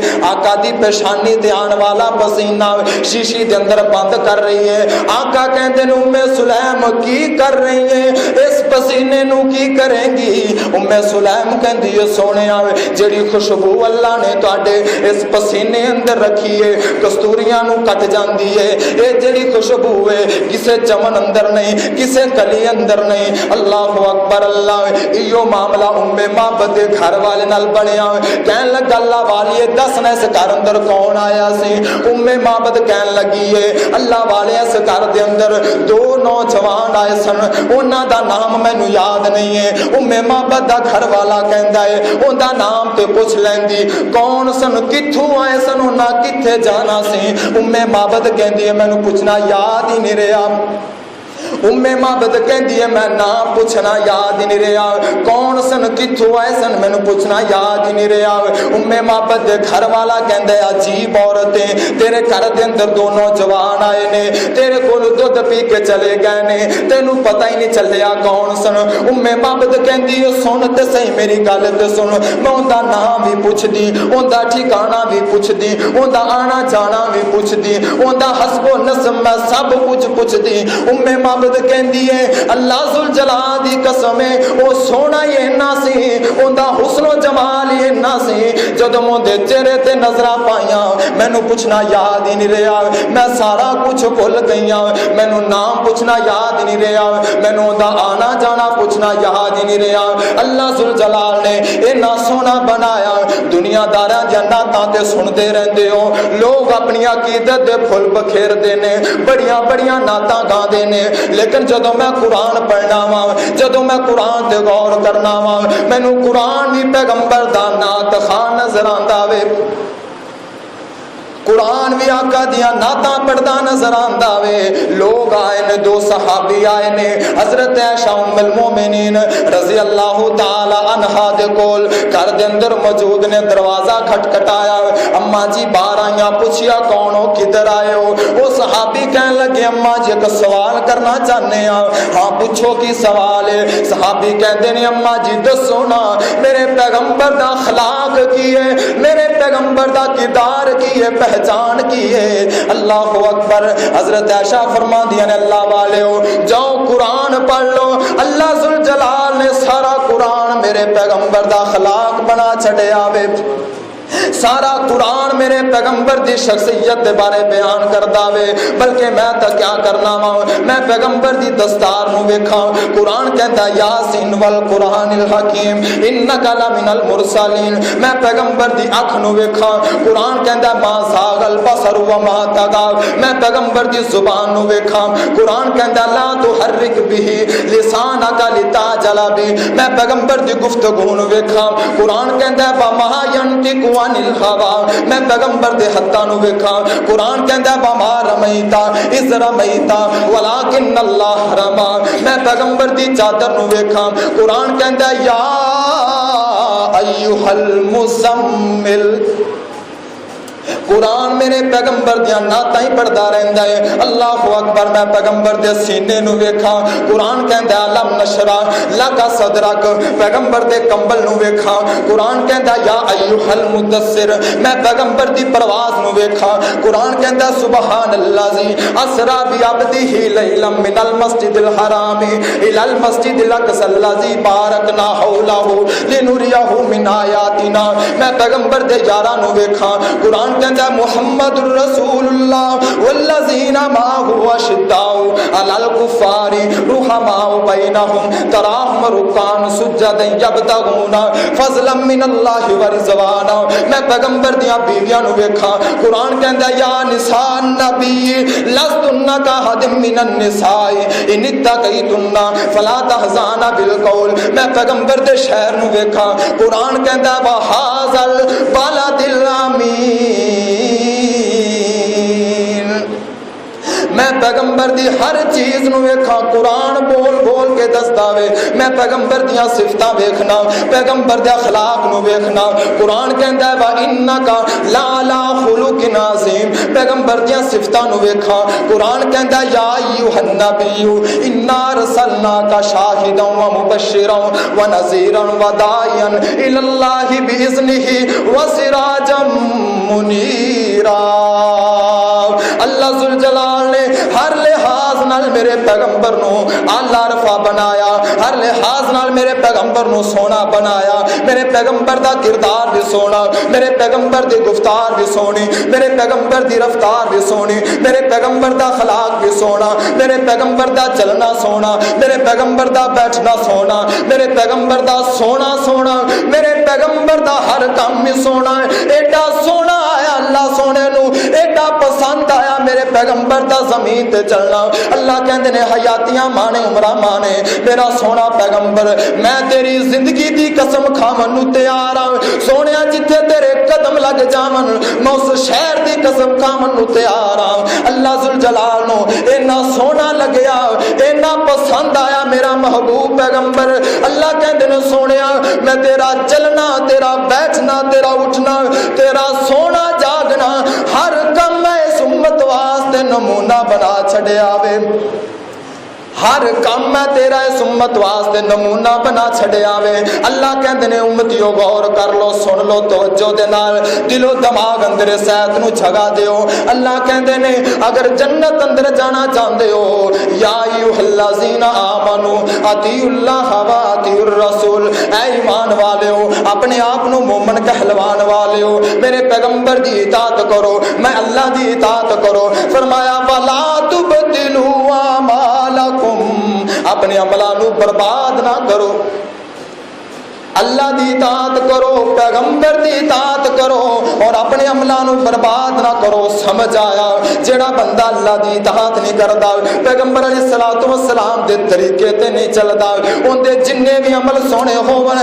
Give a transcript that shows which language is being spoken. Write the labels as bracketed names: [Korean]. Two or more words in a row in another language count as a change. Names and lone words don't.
[Punjabi] آقا دی پیشانی تے آن والا پسینہ شیشی دے اندر بند کر رہی ہے۔ آقا کہندے نے سلیم کی کر رہی ہے، اس پسینے نو کی کریں گی؟ سلیم کہندی ہے سونیا جڑی خوشبو اللہ نے تواڈے اس پسینے اندر رکھی ہے کستوریاں نو کٹ جاندی ہے، اے جڑی خوشبو ہے کسے چمن اندر نہیں، کسے کلی اندر نہیں۔ [Arabic] اللہ اکبر اللہ، [Punjabi] ایو معاملہ معبد دے گھر والے نال بنیا۔ کہن لگا اللہ والی دس نے اس گھر اندر کون آیا سی؟ معبد کہن لگی ہے اللہ والے اس گھر دے اندر 2 نوجوان آئے سن، انہاں دا نام مینوں یاد نہیں ہے۔ معبد دا گھر والا کہندا ہے اوندا نام تے پوچھ لیندی کون سن، کتھوں آئے سن، انہاں کتھے جانا سی؟ معبد کہندی ہے مینوں پوچھنا یاد ہی نہیں رہا۔ معبد کہندی ہے میں نام پوچھنا یاد ہی نہیں رہا، کون سن کتھوں آئے سن مینوں پوچھنا یاد ہی نہیں رہا۔ معبد دے گھر والا کہندا ہے عجیب عورتیں تیرے گھر دے اندر 2 نوجوان آئے نے، تیرے کول دودھ پی کے چلے گئے نے، تینوں پتہ ہی نہیں چلیا کون سن۔ معبد کہندی ہے سن تے صحیح میری گل تے سن، میں اوندا نام بھی پوچھ دی، اوندا ٹھکانہ بھی پوچھ دی، اوندا آنا جانا بھی پوچھ دی، اوندا حسب و نسب میں سب کچھ پوچھ دی۔ معبد کہندی ہے اللہ ذوالجلال دی قسم ہے او سونا ہی اینا سی، اوندا حسن و جمال ہی اینا سی، جدوں اودے چہرے تے نظراں پائیاں مینوں پوچھنا یاد ہی نہیں رہا، میں سارا کچھ بھول گئیاں، مینوں نام پوچھنا یاد ہی نہیں رہا، مینوں اوندا آنا جانا پوچھنا یاد ہی نہیں رہا۔ اللہ ذوالجلال نے اینا سونا بنایا، دنیا داراں دیاں نعتاں تے سنتے رہندے ہو، لوگ اپنی عقیدت دے پھل بکھیردے نے، بڑیاں بڑیاں نعتاں گاندے نے، لیکن جدوں میں قرآن پڑھنا وا، جدوں میں قرآن تے غور کرنا وا، مینوں قرآن بھی پیغمبر دا نعت خان نظر آندا وے، قرآن بھی آقا دیاں نعتاں پڑھدا نظر آندا وے۔ لوگ آئے نے 2 صحابی آئے نے، حضرت عائشہ ام المومنین [Arabic] رضی اللہ تعالی عنہا [Punjabi] دے کول گھر دے اندر موجود نے، دروازہ کھٹکھٹایا، اماں جی باہر آئیاں، پوچھیا کون ہو کدھر آئے ہو؟ وہ صحابی کہن لگے اماں جی ایک سوال کرنا چاہنے ہاں۔ ہاں پوچھو کی سوال ہے؟ صحابی کہندے نے اماں جی دسو نا میرے پیغمبر دا اخلاق کی ہے، میرے پیغمبر دا کردار کی ہے، پہچان کی ہے؟ [Arabic] اللہ اکبر۔ [Punjabi] حضرت عائشہ فرما دیا نے اللہ والے ہو جاؤ قرآن پڑھ لو، اللہ ذوالجلال نے سارا قرآن میرے پیغمبر دا اخلاق بنا چھڑیا وے، سارا قرآن میرے پیغمبر دی شخصیت دے بارے بیان کردا وے۔ بلکہ میں تا کیا کرنا وا، میں پیغمبر دی دستار نو ویکھاں، قرآن کہندا [Arabic] یاسین والقرآن الحکیم انک لمن المرسلین، [Punjabi] میں پیغمبر دی اکھ نو ویکھاں، قرآن کہندا [Arabic] ما زاغ البصر وما طغى، [Punjabi] میں پیغمبر دی زبان نو ویکھاں، قرآن [Arabic] کہندا لا تحرک به لسانک لتعجل به، [Punjabi] میں پیغمبر دی گفتگو نو ویکھاں، قرآن کہندا [Arabic] وما ينطق عن الهوى، [Punjabi] میں پیغمبر دے ہتھاں نو ویکھاں، قرآن کہندا [Arabic] وما رمیتا اذ رمیتا ولکن اللہ رما، [Punjabi] میں پیغمبر دی چادر نو ویکھاں، قرآن کہندا [Arabic] یا ایھا المزمل، [Punjabi] قرآن میرے پیغمبر دیا نعتاں ہی پڑھدا رہندا ہے۔ [Arabic] اللہ اکبر۔ [Punjabi] میں پیغمبر دے سینے نو ویکھاں، قرآن کہندا [Arabic] علم نشرح لک صدرک، [Punjabi] پیغمبر دے کمبل نو ویکھاں، قرآن کہندا [Arabic] یا ایھا المدثر، [Punjabi] میں پیغمبر دی پرواز نو ویکھاں، قرآن کہندا [Arabic] سبحان الذی اسری بعبدہ لیلا من المسجد الحرام الی المسجد الاقصی الذی بارکنا حولہ لنریہ من آیاتنا، [Punjabi] میں پیغمبر دے یاراں نو ویکھاں، [Urdu] قرآن کہتا ہے [Arabic] محمد الرسول اللہ والذین معه اشداء علی الکفار رحماء بینہم تراہم رکعا سجدا یبتغون فضلا من اللہ ورضوانا. [Punjabi] میں پیغمبر دیاں بیویاں نو ویکھاں قرآن کہندا ہے [Arabic] یا نساء النبی لستن کاحد من النساء ان اتقیتن فلا تحزن بالقول. [Punjabi] میں پیغمبر دے شہر نو ویکھاں قرآن کہندا ہے [Arabic] وہذا البلد الامین. [Punjabi] میں پیغمبر دی ہر چیز نو ویکھاں قرآن بول بول کے دسدا وے. میں پیغمبر دیاں صفتاں ویکھنا پیغمبر دے اخلاق نو ویکھنا. قرآن کہندا ہے [Arabic] وَإِنَّكَ لَعَلَىٰ خُلُقٍ عَظِيمٍ. [Punjabi] پیغمبر دیاں صفتاں نو ویکھاں قرآن کہندا ہے [Arabic] یا ایھا النبی انا ارسلناک شاہدا ومبشرا ونذیرا وداعیا الی اللہ باذنہ وسراجا منیرا. [Punjabi] اللہ ذوالجلال نے ہر لحاظ نال میرے پیغمبر نو اعلی رفع بنایا, ہر لحاظ نال میرے پیغمبر نو سونا بنایا. میرے پیغمبر دا کردار بھی سونا, میرے پیغمبر دی گفتار بھی سونی, میرے پیغمبر دی رفتار بھی سونی, میرے پیغمبر دا اخلاق بھی سونا, میرے پیغمبر دا چلنا سونا, میرے پیغمبر دا بیٹھنا سونا, میرے پیغمبر دا سونا سونا, میرے پیغمبر دا ہر کام بھی سونا. ایڈا سونا آیا اللہ سونے نو ایڈا پسند آیا میرے پیغمبر دا زمین تے چلنا. اللہ کہندے نے حیاتیاں مانے عمرہ مانے میرا سونا پیغمبر. میں تیری زندگی دی قسم کھاون نو تیار ہاں سونیا, جتھے تیرے قدم لگ جاون میں اس شہر دی قسم کھاون نو تیار ہاں. اللہ ذوالجلال نو اینا سونا لگیا اینا پسند آیا میرا محبوب پیغمبر. اللہ کہندے نے سونیا میں تیرا چلنا تیرا بیٹھنا تیرا اٹھنا تیرا سونا جاگنا ہر کم میں اس امت واسطے نمونہ بنا چھڑیا وے. ہر کام میں تیرا اس امت واسطے نمونہ بنا چھڑیا وے. اللہ کہندے نے امتیو غور کر لو سن لو توجہ دے نال دل و دماغ اندر سیت نو جھگا دیو. اللہ کہندے نے اگر جنت اندر جانا چاہندے ہو [Arabic] یا ایھا الذین آمنوا اطیعوا اللہ و اطیعوا الرسول. [Punjabi] اے ایمان والےو اپنے آپ نو مومن کہلوان والےو میرے پیغمبر دی اطاعت کرو, میں اللہ دی اطاعت کرو. فرمایا [Arabic] ولا تبدلوا اعمالکم [Punjabi] اپنے عملوں نو برباد نہ کرو. اللہ دی اطاعت کرو پیغمبر دی اطاعت کرو اور اپنے عملوں نو برباد نہ کرو. سمجھ آیا جیڑا بندہ اللہ دی اطاعت نہیں کردا پیغمبر [Arabic] علیہ الصلوۃ والسلام [Punjabi] دے طریقے تے نہیں چلدا اون دے جننے بھی عمل سونے ہون